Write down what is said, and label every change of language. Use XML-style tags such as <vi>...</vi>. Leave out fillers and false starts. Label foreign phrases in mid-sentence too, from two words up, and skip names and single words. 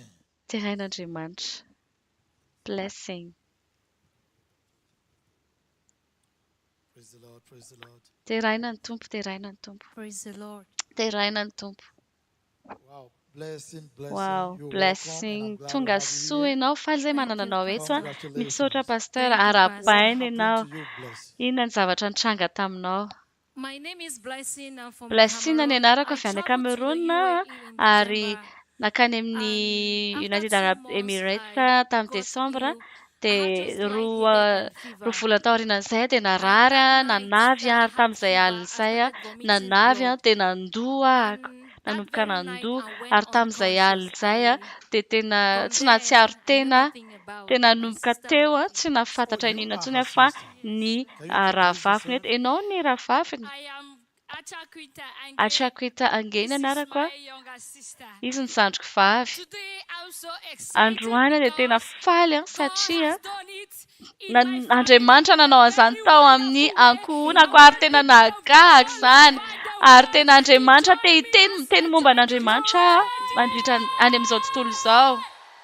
<mg>Terain'Andriamanitra. Blessing.</mg> <en>Praise the Lord, praise the Lord.</en> <mg>Teraina ny tompo, teraina ny tompo.</mg> <en>Praise the Lord.</en> <mg>Teraina ny tompo.</mg> <en>Wow, blessing, blessing. Wow, You're blessing. welcome, and I'm glad</en> <mg>Tonga</mg> <en>to have you</en> <mg>soa</mg> <en>here.</en> <mg>ianao faly izay manana anao eto a.</mg> <en>Congratulations.</en> <mg>Misaotra pasteur,</mg> <en>Thank you,</en> <mg>arabaina</mg> <en>Happened</en> <mg>ianao.</mg> <en>to you, blessing.</en> <mg>Inona ny zavatra nitranga taminao?</mg> <en>My name is Blessing. I'm from</en> <mg>Blessing ny Cameroon. anarako</mg> <en>I</en> <mg>avy any</mg> <en>traveled to the</en> <mg>Cameroon</mg> <en>UAE in</en> <mg>ary</mg> <en>December.</en> <mg>nakany amin'ny</mg> <en>After United 2 Arab months, Emirates I</en> <mg>tamin'ny</mg> <en>got</en> <mg>Desambra</mg> <en>ill. I had just</en> <mg>dia</mg> <en>like</en> <mg>roa</mg> <en>headache and fever.</en> <mg>volana tao aorianan'izay dia</mg> <en>And</en> <mg>narary</mg> <en>that night</en> <mg>nanavy</mg> <en>that I</en> <mg>ary</mg> <en>had</en> <mg>tamin'izay</mg> <en>fever,</en> <mg>alina</mg> <en>I</en> <mg>izay</mg> <en>started vomiting</en> <mg>nanavy</mg> <en>blood.</en> <mg>dia nandoa ahako.</mg> <en>And that</en> <mg>Nanomboka</mg> <en>very night</en> <mg>nandoa</mg> <en>I went</en> <mg>ary tamin'izay alina</mg> <en>unconscious.</en> <mg>izay dia tena</mg> <en>From</en> <mg>tsy</mg> <en>there,</en> <mg>nahatsiaro</mg> <en>I knew</en> <mg>tena</mg> <en>nothing about</en> <mg>tena</mg> <en>my</en> <mg>nanomboka</mg> <en>sister</en> <mg>teo</mg> <en>with</en> <mg>tsy</mg> <en>Oh,</en> <mg>nafantatra</mg> <en>you</en> <mg>inona</mg> <en>are</en> <mg>intsony</mg> <en>her</en> <mg>fa</mg> <en>sister.</en> <mg>ny</mg> <en>Can you introduce</en> <mg>rahavaviny</mg> <en>yourself?</en> <mg>eto. Ianao ny rahavaviny?</mg> <en>I am Achakwita Ange.</en> <mg>Atrakwita Angeny</mg> <en>This is</en> <mg>anarako</mg> <en>my younger sister.</en> <mg>izy ny zandriko vavy.</mg> <en>Today I'm so excited</en> <mg>Androany dia tena</mg> <en>because</en> <mg>faly God satria</mg> <en>has done it in my family</en> <mg>Andriamanitra</mg> <en>in a</en> <mg>nanao an'izany</mg> <en>very</en> <mg>tao</mg> <en>wonderful</en> <mg>amin'ny</mg> <en>way.</en> <mg>ankohonako</mg> <en>I</en> <mg>ary</mg> <en>want</en> <mg>tena</mg> <en>people of God</en> <mg>nahagaga</mg> <en>all</en> <mg>izany</mg> <en>over the</en> <mg>ary</mg> <en>world</en> <mg>tena</mg> <en>to</en> <mg>Andriamanitra</mg> <en>join</en> <mg>te</mg> <en>me</en> <mg>hiteny</mg> <en>and</en> <mg>miteny</mg> <en>say</en> <mg>momba</mg> <en>thank</en> <mg>an'Andriamanitra</mg> <en>you,</en> <mg>mandritra any amin'izao tontolo izao.</mg>